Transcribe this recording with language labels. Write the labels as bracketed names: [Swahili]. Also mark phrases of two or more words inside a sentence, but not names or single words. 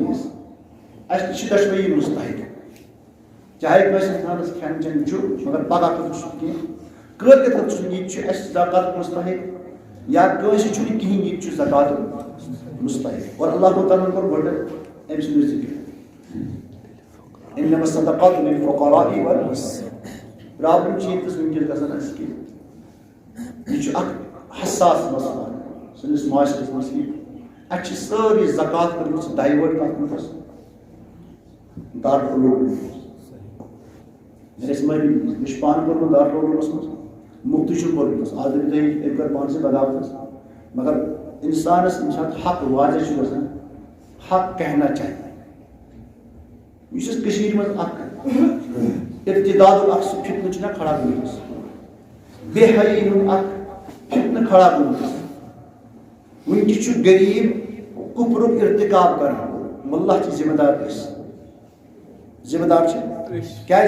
[Kashmiri] اَسہِ چھِ دۄشوٕے مستحق چاہے کٲنٛسہِ اِنسانَس کھٮ۪ن چٮ۪ن چھُ مگر پگہہ خٲطرٕ چھُنہٕ کینٛہہ کٲلکٮ۪تھ خٲطرٕ چھُنہٕ یہِ تہِ چھُ اَسہِ زکات مستحق یا کٲنٛسہِ چھُنہٕ کِہیٖنۍ یہِ تہِ چھُ زکات مستحق اور اللہ تعالیٰ کوٚر گۄڈٕ أمۍ سُنٛد ذِکر [Arabic] انما الصدقات للفقراء والمساکین [Kashmiri] پرابلم چھِ ییٚتِس وٕنکٮ۪س گژھان اَسہِ کہِ یہِ چھُ اکھ حساس مسلہٕ سٲنِس معاشرس منٛز کہِ اَسہِ چھِ سٲری زکات کٔرمٕژ ڈایوٲٹ کَتھ منٛز دارالعلوم میٲنِس مٲلِس مےٚ چھُ پانہٕ کوٚرمُت دارالعلومَس منٛز مُفتٕے چھُم پوٚرمُت آز دٔپِو تُہۍ أمۍ کٔر پانسٕے بغاوت مگر اِنسانَس ییٚمہِ ساتہٕ حق واضح چھُ گژھان [Urdu] حق کہنا چاہیے [Kashmiri] یُس اَسہِ کٔشیٖرِ منٛز اکھ ارتدادُک اکھ سُہ فتنہٕ چھُنہ کھڑا گوٚمُت بے حیی ہُنٛد اکھ فتنہٕ کھڑا گوٚمُت وٕنکٮ۪س چھُ غریٖب کُپرُک ارتکاب کران مُلہ چھِ ذمہٕ دار أسۍ ذمہٕ دار چھِ کیازِ